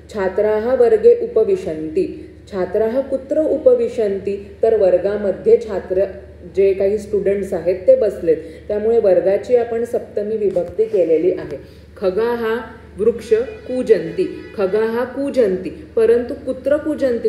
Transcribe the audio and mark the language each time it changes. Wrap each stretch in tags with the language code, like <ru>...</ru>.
<sa>छात्राः वर्गे उपविशन्ति. छात्राः कुत्र उपविशन्ति?</sa> <mr>तर वर्गामध्ये छात्र जे काही स्टुडंट्स आहेत ते बसलेत, त्यामुळे वर्गाची आपण सप्तमी विभक्ती केलेली आहे.</mr> <sa>खगाः वृक्ष कूजन्ति. खगाः कूजन्ति, परंतु कुत्र कूजन्ति?</sa>